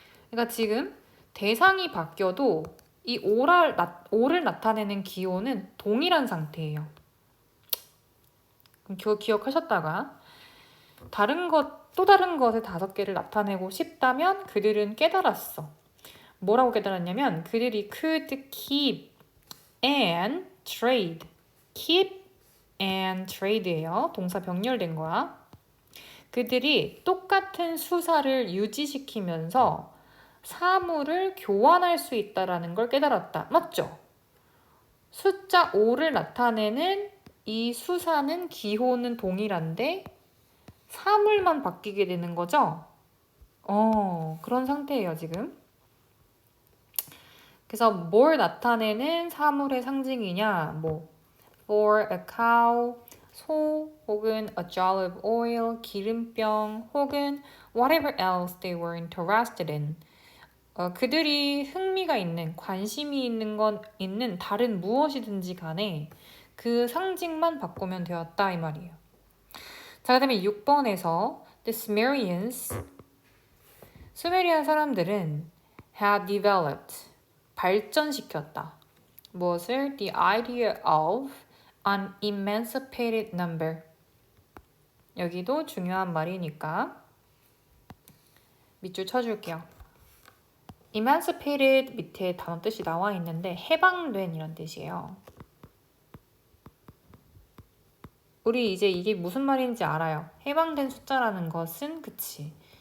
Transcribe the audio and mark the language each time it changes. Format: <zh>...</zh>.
<ko>그러니까 지금 대상이 바뀌어도 이 5를 나타내는 기호는 동일한 상태예요. 그럼 기억하셨다가 또 다른 것의 5개를 나타내고 싶다면 그들은 깨달았어. 뭐라고 깨달았냐면 그들이 could keep and trade.</ko> <en>keep and trade예요.</en> <ko>동사 병렬된 거야. 그들이 똑같은 수사를 유지시키면서 사물을 교환할 수 있다라는 걸 깨달았다. 맞죠? 숫자 5를 나타내는 이 수사는 기호는 동일한데 사물만 바뀌게 되는 거죠? 그런 상태예요, 지금. 그래서 뭘 나타내는 사물의 상징이냐?</ko> <en>뭐 for a cow, 소 혹은 a jar of oil, 기름병 혹은 whatever else they were interested in.</en> <ko>그들이 흥미가 있는, 관심이 있는 다른 무엇이든지 간에 그 상징만 바꾸면 되었다 이 말이에요. 자, 그 다음에 6번에서 The Sumerians, 수메리안 사람들은 had developed, 발전시켰다. 무엇을?</ko> <en>The idea of an emancipated number.</en> <ko>여기도 중요한 말이니까 밑줄 쳐줄게요. emancipated 밑에 단어 뜻이 나와 있는데 해방된 이란 뜻이에요. 우리 이제 이게 무슨 말인지 알아요. 해방된 숫자라는 것은 그치.</ko>